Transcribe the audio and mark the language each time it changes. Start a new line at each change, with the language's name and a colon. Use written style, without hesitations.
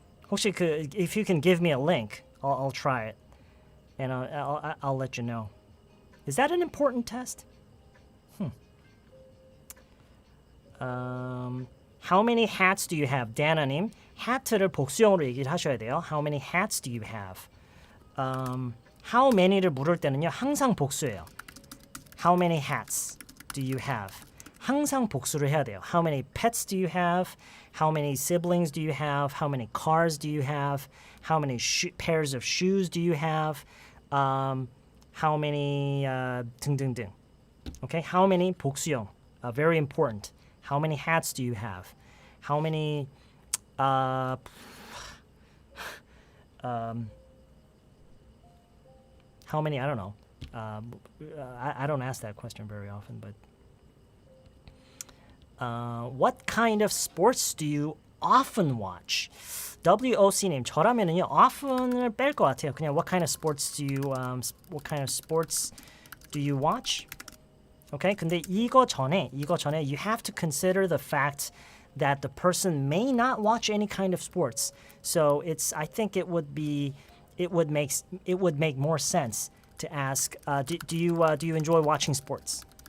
English: 혹시 if you can give me a link, I'll try it, and I'll let you know. Is that an important test? How many hats do you have?
Korean: 다나님, hat를 복수형으로 얘기를 하셔야 돼요.
English: How many hats do you have?
Korean: How many를 물을 때는요, 항상 복수예요.
English: How many hats do you have?
Korean: 항상 복수를 해야 돼요.
English: How many pets do you have? How many siblings do you have? How many cars do you have? How many pairs of shoes do you have? How many 등등등. Okay? How many 복수형. Very important. How many hats do you have? How many how many, I don't know. I don't ask that question very often, but what kind of sports do you often watch?
Korean: WOC님, 저라면은요, often을 뺄 것 같아요. 그냥
English: what kind of sports do you watch? Okay?
Korean: 근데 이거 전에
English: you have to consider the fact that the person may not watch any kind of sports. So I think it would make more sense to ask, do you enjoy watching sports?